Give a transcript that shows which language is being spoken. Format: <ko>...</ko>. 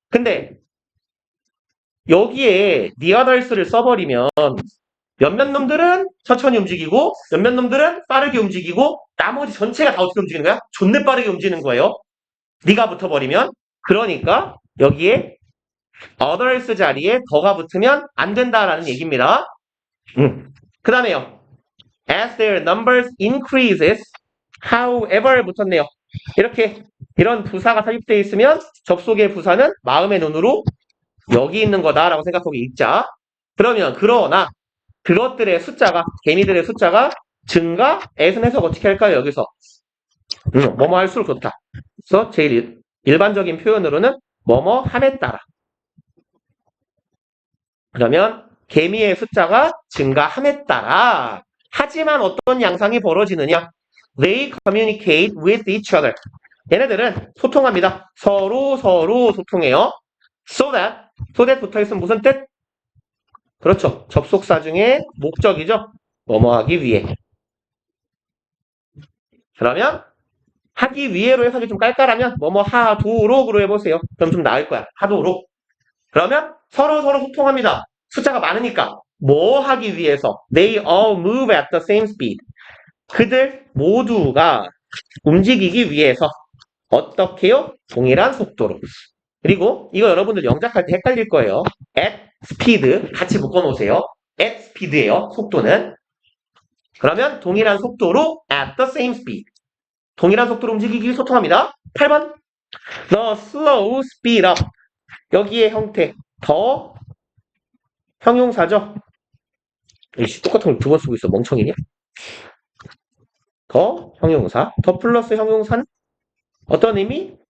<ko>근데 여기에 the others를 써버리면 몇몇 놈들은 천천히 움직이고 몇몇 놈들은 빠르게 움직이고 나머지 전체가 다 어떻게 움직이는 거야? 존내 빠르게 움직이는 거예요. 네가 붙어버리면 그러니까 여기에 others 자리에 더가 붙으면 안 된다라는 얘기입니다. 그 다음에요.</ko> <en>As their numbers increases, however</en> <ko>붙었네요. 이런 부사가 삽입되어 있으면 접속의 부사는 마음의 눈으로 여기 있는 거다라고 생각하고 읽자. 그러면 그러나 그것들의 숫자가 개미들의 숫자가 증가, 애슨 해석 어떻게 할까요? 여기서 뭐뭐 할수록 좋다. 그래서 제일 일반적인 표현으로는 뭐뭐 함에 따라. 그러면 개미의 숫자가 증가함에 따라 하지만 어떤 양상이 벌어지느냐?</ko> <en>They communicate with each other.</en> <ko>얘네들은 소통합니다. 서로 소통해요. So that 붙어있으면 무슨 뜻? 그렇죠. 접속사 중에 목적이죠. 뭐뭐 하기 위해. 그러면 하기 위해로 해석이 좀 깔깔하면 뭐뭐 하도록으로 해보세요. 그럼 좀 나을 거야. 하도록. 그러면 서로 소통합니다. 숫자가 많으니까 뭐 하기 위해서</ko> <en>They all move at the same speed.</en> <ko>그들 모두가 움직이기 위해서 어떻게요? 동일한 속도로. 그리고 이거 여러분들 영작할 때 헷갈릴 거예요. at speed 같이 묶어놓으세요. at speed예요. 속도는. 그러면 동일한 속도로</ko> <en>at the same speed.</en> <ko>동일한 속도로 움직이기 소통합니다.</ko> <en>8번 the slow speed up.</en> <ko>여기에 형태 더 형용사죠. 이씨 똑같은 걸 두 번 쓰고 있어. 멍청이냐? 더 형용사. 더 플러스 형용사는 어떤 의미?</ko>